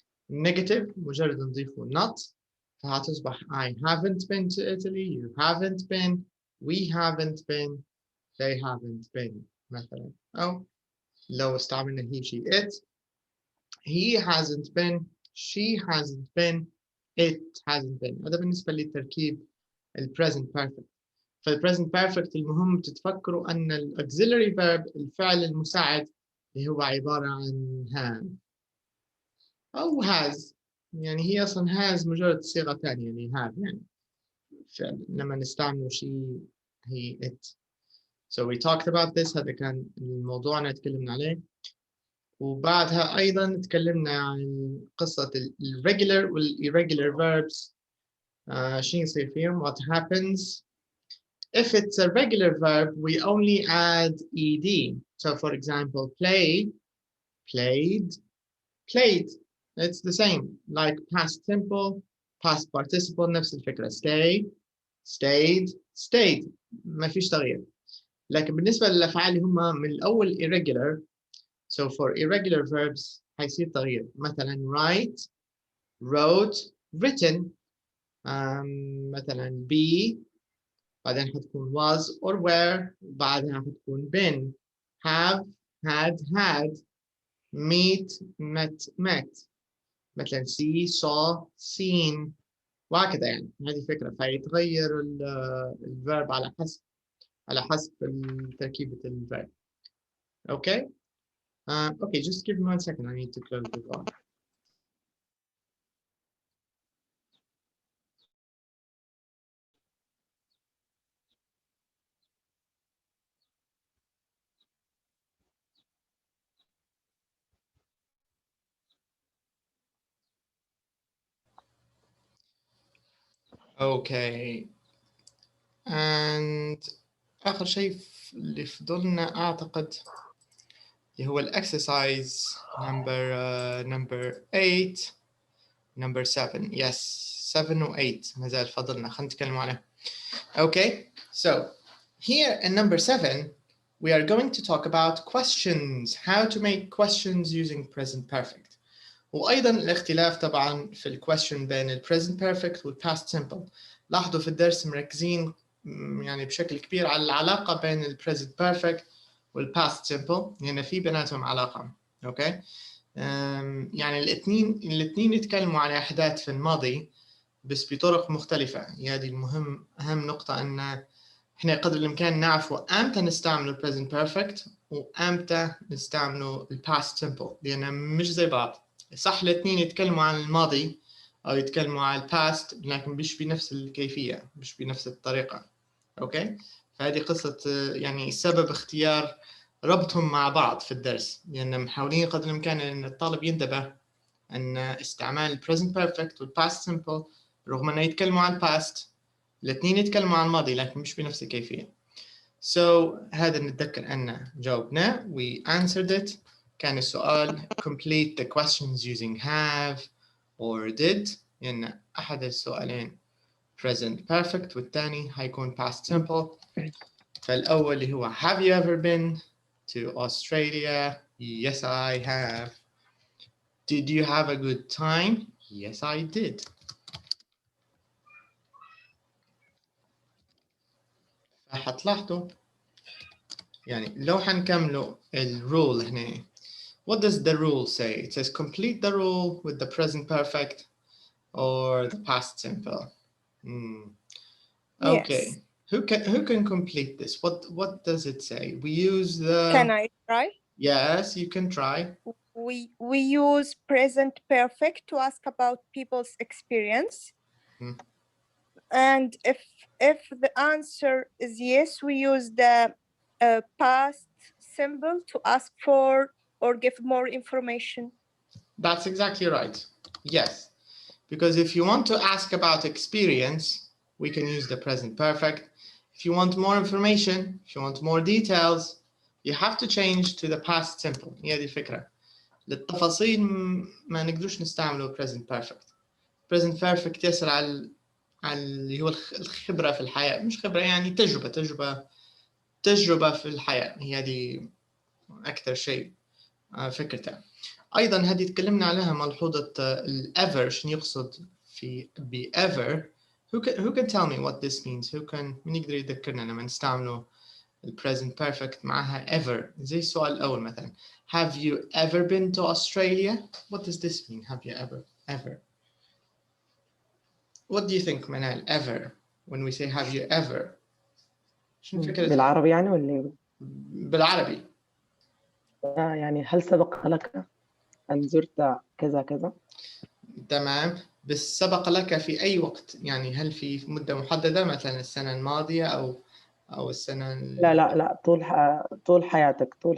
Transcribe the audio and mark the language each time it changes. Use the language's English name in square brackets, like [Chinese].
[English] Negative [Arabic] مجرد نضيفه [English] not [Arabic] فهتصبح [English] I haven't been to Italy, you haven't been, we haven't been, they haven't been مثلا. [Arabic] أو لو استعملنا [English] he, she, it, he hasn't been, she hasn't been, it hasn't been. [Arabic] هذا بالنسبة للتركيب present perfect. فالpresent perfect المهم تتفكروا أن auxiliary verb الفعل المساعد اللي هو عبارة عن have أو has. يعني هي أصلا has مجرد صيغة ثانية يعني have يعني فعل لما نستعمله she, he, it. [English] So we talked about this. [Arabic] هذا كان الموضوع اللي تكلمنا عليه. وبعدها أيضا تكلمنا عن قصة الريجولار والirregular verbs. شو يصير فيهم? [English] What happens? If it's a regular verb, we only add ed. So for example, play, played, played. It's the same. Like past simple, past participle, [Arabic] نفس الفكرة. [English] Stay, stayed, stayed. [Arabic] ما فيش تغيير. لكن بالنسبة للأفعال اللي هم من الأول irregular. [English] So for irregular verbs [Arabic] هيصير تغيير. مثلا [English] write, wrote, written. مثلا be, [Arabic] بعدين حتكون [English] was or were, [Arabic] بعدها حتكون [English] been, have, had, meet, met. مثلا see, saw, seen, [Arabic] وهكذا يعني هذه فكرة. فيتغير الفيرب على حسب تركيبة الفيرب. [English] Okay. Okay, just give me 1 second. I need to close the door. Okay. [Arabic] And آخر شيء اللي فضلنا أعتقد اللي هو الexercise number 8 number 7. Yes, 7 و 8 ما زال فضلنا. خلينا نتكلم عليه. [English] Okay, so here in number 7 we are going to talk about questions, how to make questions using present perfect. [Arabic] وأيضا الاختلاف طبعا في الكويشن بين ال present perfect وال past simple. لاحظوا في الدرس مركزين يعني بشكل كبير على العلاقة بين ال present perfect وال past simple، يعني في بيناتهم علاقة. اوكي يعني الاثنين يتكلموا عن أحداث في الماضي بس بطرق مختلفة. هذه المهم، أهم نقطة أن احنا قدر الإمكان نعرفوا أمتى نستعمل present perfect وأمتى نستعمل past simple، لأنها مش زي بعض. صح الاثنين يتكلموا عن الماضي أو يتكلموا عن past، لكن مش بنفس الكيفية، مش بنفس الطريقة. أوكي؟ فهذه قصة يعني سبب اختيار ربطهم مع بعض في الدرس، لأن محاولين قدر الإمكان أن الطالب ينتبه أن استعمال present perfect past simple رغم أنه يتكلموا عن past، الاثنين يتكلموا عن الماضي لكن مش بنفس الكيفية. So هذا نتذكر أن جاوبنا [English] we answered it. [Arabic] كان السؤال [English] complete the questions using have or did، [Arabic] لأن أحد السؤالين present perfect والثاني هيكون past simple. فالأول اللي هو [English] have you ever been to Australia? Yes I have. Did you have a good time? Yes I did. [Arabic] فحتلاحظوا يعني لو حنكملوا الرول هنا. [English] What does the rule say? It says complete the rule with the present perfect or the past simple. Okay. Yes. Who can complete this? What does it say? We use the. Can I try? Yes, you can try. We use present perfect to ask about people's experience. And if the answer is yes, we use the past symbol to ask for or give more information. That's exactly right. Yes. Because if you want to ask about experience, we can use the present perfect. If you want more information, if you want more details, you have to change to the past simple. [Arabic] هي دي الفكرة. للتفاصيل ما نقدرش نستعمله present perfect. present perfect يسأل على اللي هو الخبرة في الحياة، مش خبرة يعني تجربة في الحياة. هي دي أكثر شيء فكرته. أيضا هذه تكلمنا عليها ملحوظة ever شنو يقصد في ever. [English] Who can tell me what this means? [Arabic] من يقدر يذكرنا لما نستعمله present perfect معها ever؟ زي السؤال الأول مثلا [English] have you ever been to Australia? What does this mean? Have you ever? What do you think منال ever when we say have you ever؟ [Arabic] شنو فكرة؟ بالعربي يعني ولا ايه؟ بالعربي. يعني هل سبق لك أن زرت كذا كذا؟ تمام، بس سبق لك في أي وقت؟ يعني هل في مدة محددة مثلا السنة الماضية أو السنة لا طول حياتك